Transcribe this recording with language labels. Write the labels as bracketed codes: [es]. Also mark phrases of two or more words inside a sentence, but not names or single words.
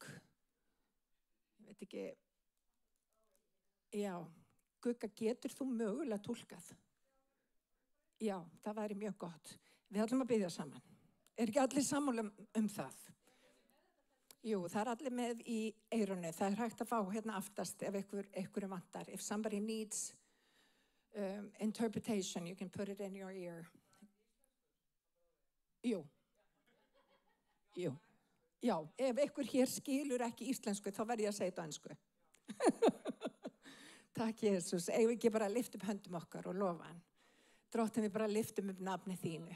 [is] Ég veit ekki, já, Gugga, getur þú mögulega túlkað? Já, það væri mjög gott. Við ætlum að biðja saman. Ekki allir sammála það? Jú, það allir með í eyrunu. Það hægt að fá hérna aftast ef einhverju vantar. [en] If somebody needs interpretation, you can put it in your ear. [is] Jú. Já, ef einhver hér skilur ekki íslensku, þá verð ég að segja þetta á ensku. Takk, Jesús. Eigum við ekki bara að lyfta upp höndum okkar og lofa hann. Drottin, við bara lyftum upp nafni þínu.